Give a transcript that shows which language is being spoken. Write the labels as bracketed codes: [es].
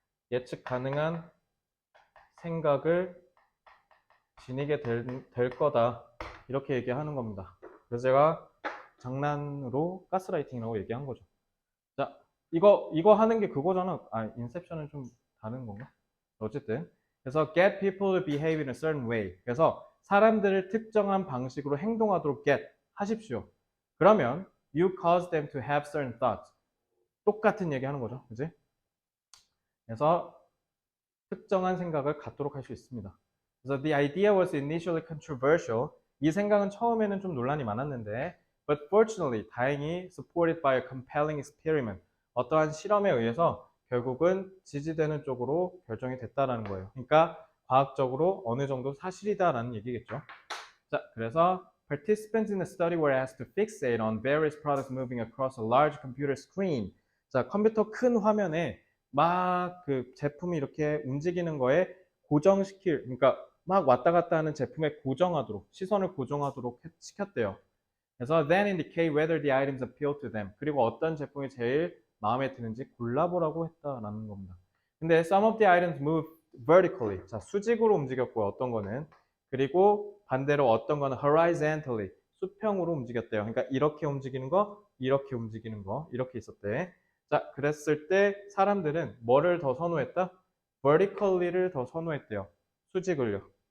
[ko] 예측 가능한 생각을 지니게 될 거다. 이렇게 얘기하는 겁니다. 그래서 제가 장난으로 가스라이팅이라고 얘기한 거죠. 자, 이거 하는 게 그거잖아. 인셉션은 좀 다른 건가? 어쨌든. [en] 그래서 get people to behave in a certain way. [ko] 그래서 사람들을 특정한 방식으로 행동하도록 get 하십시오. [en] 그러면 you cause them to have certain thoughts. [ko] 똑같은 얘기 하는 거죠. 그지? 그래서 특정한 생각을 갖도록 할 수 있습니다. [en] 그래서 the idea was initially controversial. [ko] 이 생각은 처음에는 좀 논란이 많았는데 [en] but fortunately, 다행히 supported by a compelling experiment. [ko] 어떠한 실험에 의해서 결국은 지지되는 쪽으로 결정이 됐다라는 거예요. 그러니까 과학적으로 어느 정도 사실이다라는 얘기겠죠. [en] 자, 그래서 participants in the study were asked to fixate on various products moving across a large computer screen. [ko] 자, 컴퓨터 큰 화면에 막 그 제품이 이렇게 움직이는 거에 그러니까 막 왔다 갔다 하는 제품에 고정하도록, 시선을 고정하도록 시켰대요. [en] 그래서 then indicate whether the items appeal to them. [ko] 그리고 어떤 제품이 제일 마음에 드는지 골라보라고 했다라는 겁니다. [en] 근데 some of the items move vertically. [ko] 자, 수직으로 움직였고 어떤 거는 그리고 반대로 어떤 거는 horizontally. 수평으로 움직였대요. 그러니까 이렇게 움직이는 거, 이렇게 움직이는 거, 이렇게 있었대. 자, 그랬을 때 사람들은 뭐를 더 선호했다? vertically를 더 선호했대요. 수직을요.